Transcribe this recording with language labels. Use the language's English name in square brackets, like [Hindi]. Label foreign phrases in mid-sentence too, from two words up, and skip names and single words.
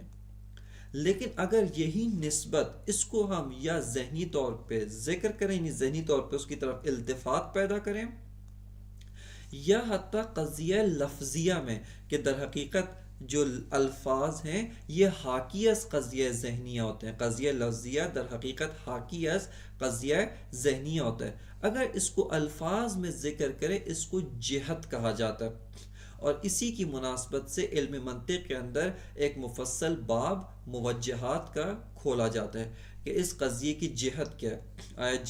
[Urdu] لیکن اگر یہی نسبت اس کو ہم یا ذہنی طور پہ ذکر کریں، یعنی ذہنی طور پہ اس کی طرف التفات پیدا کریں، یا حتیٰ قضیہ لفظیہ میں کہ در حقیقت جو الفاظ ہیں یہ [Persian] حاکی از [Urdu] قضیہ ذہنیہ ہوتے ہیں، قضیہ لفظیہ در حقیقت [Persian] حاکی از [Urdu] قضیہ ذہنیہ ہوتا ہے، اگر اس کو الفاظ میں ذکر کرے، اس کو جہت کہا جاتا ہے۔ اور اسی کی مناسبت سے علم منطق کے اندر ایک مفصل باب موجہات کا کھولا جاتا ہے کہ اس قضیے کی جہت کیا ہے۔